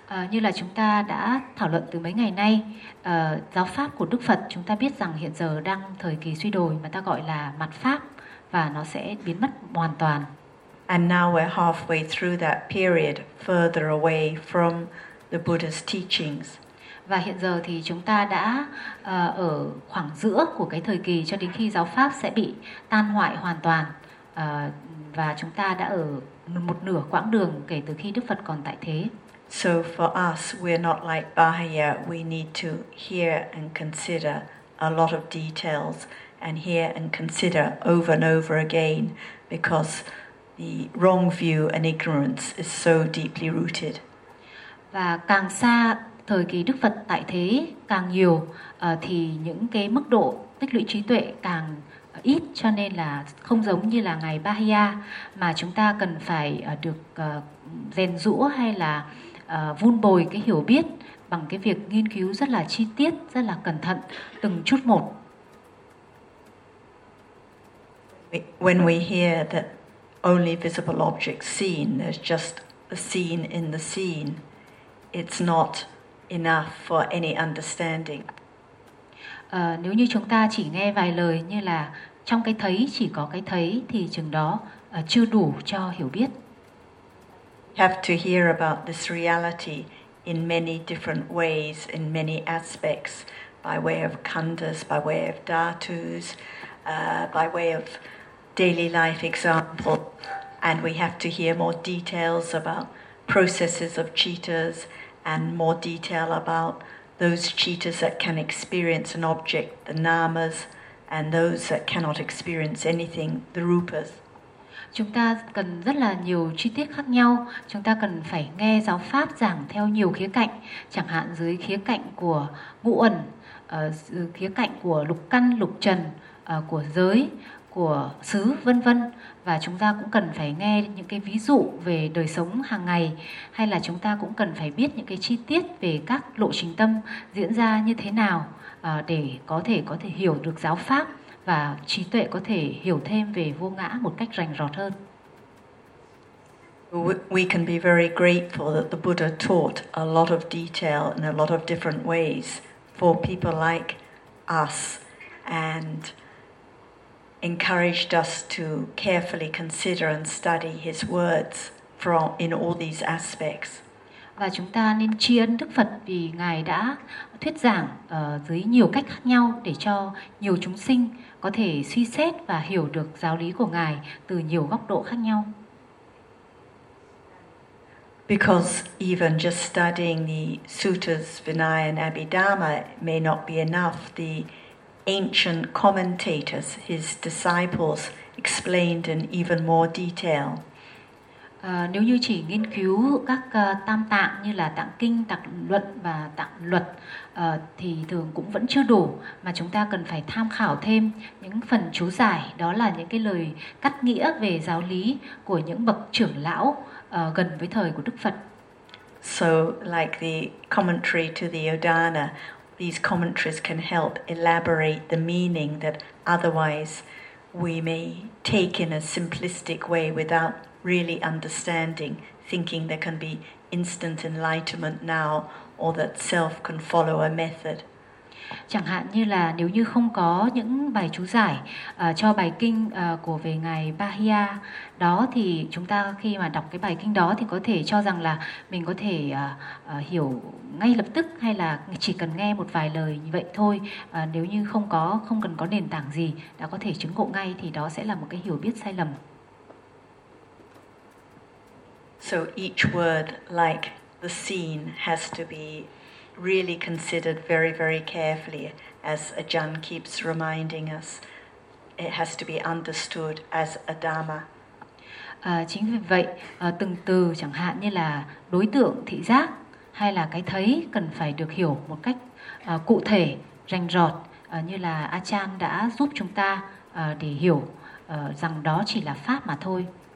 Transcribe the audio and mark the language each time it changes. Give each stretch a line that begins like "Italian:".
Vietnamese: Như là chúng ta đã thảo luận từ mấy ngày nay, giáo pháp của Đức Phật chúng ta biết rằng hiện giờ đang thời kỳ suy đồi mà ta gọi là mặt pháp và nó sẽ biến mất hoàn toàn.
English: And now we're halfway through that period, further away from the Buddha's teachings.
Vietnamese: Và hiện giờ thì chúng ta đã ở khoảng giữa của cái thời kỳ cho đến khi giáo pháp sẽ bị tan hoại hoàn toàn. Và chúng ta đã ở một nửa quãng đường kể từ khi Đức Phật còn tại thế.
English: So for us, we're not like Bahiya. We need to hear and consider a lot of details and hear and consider over and over again because the wrong view and ignorance is so deeply rooted.
Vietnamese: Và càng xa thời kỳ Đức Phật tại thế càng nhiều thì những cái mức độ tích lũy trí tuệ càng ít, cho nên là không giống như là ngày Bahiya mà chúng ta cần phải được rèn rũa hay là vun bồi cái hiểu biết bằng cái việc nghiên cứu rất là chi tiết, rất là cẩn thận từng chút một.
English: When we hear that only visible object seen, there's just a scene in the scene, it's not enough for any understanding.
Vietnamese: Nếu như chúng ta chỉ nghe vài lời như là trong cái thấy chỉ có cái thấy thì chừng đó chưa đủ cho hiểu biết.
English: You have to hear about this reality in many different ways, in many aspects, by way of khandhas, by way of dhatus, by way of daily life example, and we have to hear more details about processes of cheetahs and more detail about those cheetahs that can experience an object, the namas, and those that cannot experience anything, the rupas.
Vietnamese: Chúng ta cần rất là nhiều chi tiết khác nhau. Chúng ta cần phải nghe giáo pháp giảng theo nhiều khía cạnh, chẳng hạn dưới khía cạnh của ngũ uẩn, khía cạnh của lục căn, lục trần, của giới, của xứ, vân vân. Và chúng ta cũng cần phải nghe những cái ví dụ về đời sống hàng ngày, hay là chúng ta cũng cần phải biết những cái chi tiết về các lộ trình tâm diễn ra như thế nào để có thể hiểu được giáo pháp và trí tuệ có thể hiểu thêm về vô ngã một cách rành rọt hơn.
English: We can be very grateful that the Buddha taught a lot of detail in a lot of different ways for people like us and encouraged us to carefully consider and study his words from in all these aspects.
Vietnamese: Và chúng ta nên tri ân Đức Phật vì Ngài đã thuyết giảng dưới nhiều cách khác nhau để cho nhiều chúng sinh có thể suy xét và hiểu được giáo lý của Ngài từ nhiều góc độ khác nhau.
English: Because even just studying the suttas, Vinaya and Abhidhamma may not be enough. The ancient commentators, his disciples, explained in even more detail.
Vietnamese: Nếu như chỉ nghiên cứu các tam tạng như là tạng kinh, tạng luận và tạng luật thì thường cũng vẫn chưa đủ mà chúng ta cần phải tham khảo thêm những phần chú giải, đó là những cái lời cắt nghĩa về giáo lý của những bậc trưởng lão gần với thời của Đức Phật.
English: So like the commentary to the Udana, these commentaries can help elaborate the meaning that otherwise we may take in a simplistic way without really understanding, thinking there can be instant enlightenment now, or that self can follow a method.
Vietnamese: Chẳng hạn như là nếu như không có những bài chú giải cho bài kinh của về ngài Bahia đó, thì chúng ta khi mà đọc cái bài kinh đó thì có thể cho rằng là mình có thể hiểu ngay lập tức, hay là chỉ cần nghe một vài lời như vậy thôi, nếu như không cần có nền tảng gì đã có thể chứng ngộ ngay, thì đó sẽ là một cái hiểu biết sai lầm.
English: So each word, like the scene, has to be really considered very, very carefully, as Ajahn keeps reminding us. It has to be understood as a dhamma.
Vietnamese: Chính vì vậy, từng từ, chẳng hạn như là đối tượng thị giác hay là cái thấy, cần phải được hiểu một cách cụ thể, rành rọt, như là Ajahn đã giúp chúng ta để hiểu rằng đó chỉ là pháp mà thôi.